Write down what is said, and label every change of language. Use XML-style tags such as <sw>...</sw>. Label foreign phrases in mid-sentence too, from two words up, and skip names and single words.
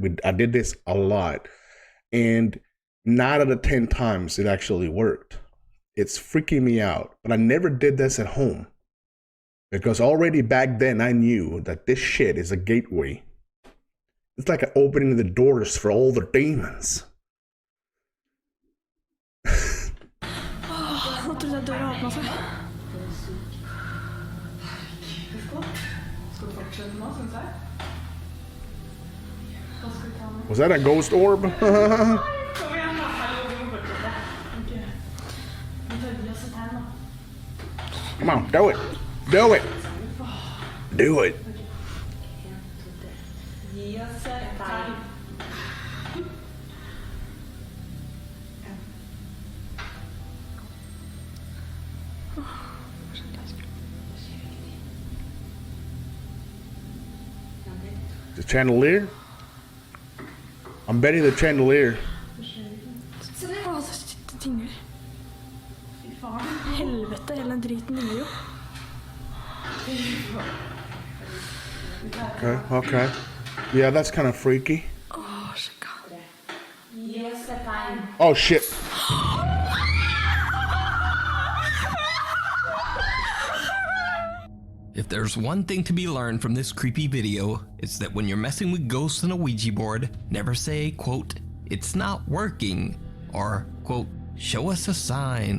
<en>I did this a lot, and 9 out of 10 times it actually worked. It's freaking me out, but I never did this at home, because already back then I knew that this shit is a gateway. It's like opening the doors for all the demons.</en> <no>Nå trodde jeg døra åpnet seg. Skal du fortsette nå, synes jeg? Hva skal vi ta med?</no> <en>Was that a ghost orb?</en> <no>Kom igjen, da. Hallo, vi må fortsette. Ok. Vi tar oss et her nå.</no> <en>Come on, do it. Do it. Do it.</en> <no>Gi oss et tegn.</no> <en>The chandelier? I'm betting the chandelier.</en> <no>Se det, det sitter tinger. Fy faen. Helvete, hele den driten ligger jo.</no> <en>Okay. Yeah, that's kind of freaky.</en> <no>Sjekka. Gi oss et tegn.</no> <en>Oh, shit. If there's one thing to be learned from this creepy video, it's that when you're messing with ghosts on a Ouija board, never say, quote, "It's not working," or, quote, "Show us a sign."</en>